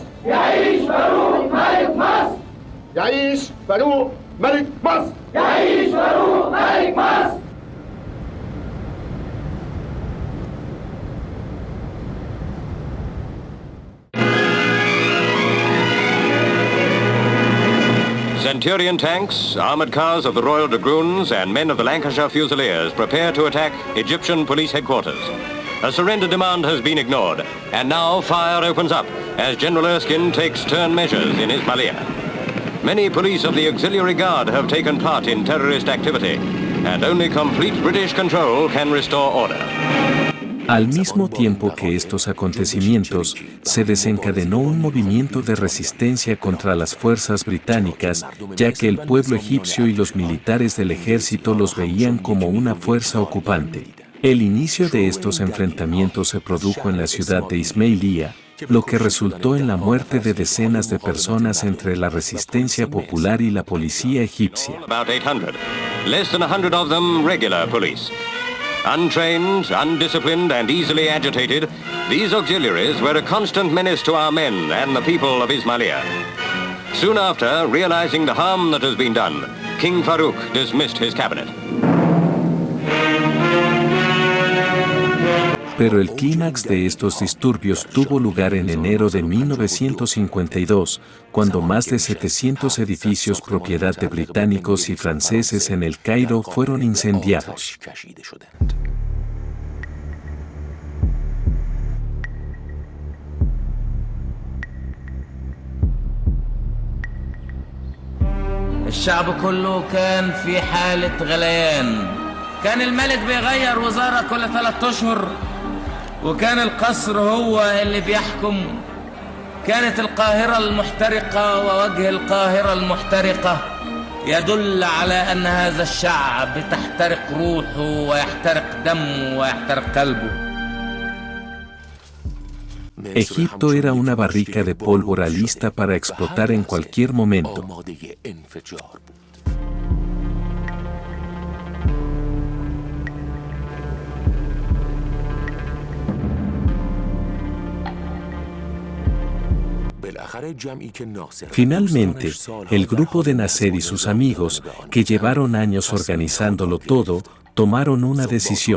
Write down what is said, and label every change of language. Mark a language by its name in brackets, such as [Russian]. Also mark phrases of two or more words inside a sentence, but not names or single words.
[Arabic] يعيش فاروق ملك مصر. يعيش فاروق ملك مصر. يعيش فاروق ملك مصر. [English] Centurion tanks, armored cars of the Royal Dragoons and men of the Lancashire Fusiliers prepare to attack Egyptian police headquarters. A surrender demand has been ignored, and now fire opens up as General Erskine takes stern measures in Ismailia. Many police of the Auxiliary Guard have taken part in terrorist activity, and only complete British control can restore order. [Spanish] Al mismo tiempo que estos acontecimientos, se desencadenó un movimiento de resistencia contra las fuerzas británicas, ya que el pueblo egipcio y los militares del ejército los veían como una fuerza ocupante. El inicio de estos enfrentamientos se produjo en la ciudad de Ismailia, lo que resultó en la muerte de decenas de personas entre la resistencia popular y la policía egipcia. [English] About 800, less than 100 of them regular police. Untrained, undisciplined, and easily agitated, these auxiliaries were a constant menace to our men and the people of Ismailia. Soon after, realizing the harm that has been done, King Farouk dismissed his cabinet. [Spanish] Pero el clímax de estos disturbios tuvo lugar en enero de 1952, cuando más de 700 edificios propiedad de británicos y franceses en El Cairo fueron incendiados. [Arabic] الشعب كله كان في حالة غليان. كان الملك بيغير وزارة كل 3 أشهر، وكان القصر هو اللي بيحكم. كانت القاهرة المحترقة ووجه القاهرة المحترقة يدل على أن هذا الشعب تحترق روحه ويحترق دمه ويحترق قلبه. [Spanish] Egipto era una barrica de pólvora lista para explotar en cualquier momento. Finalmente, el grupo de Nasser y sus amigos, que llevaron años organizándolo todo, tomaron una decisión.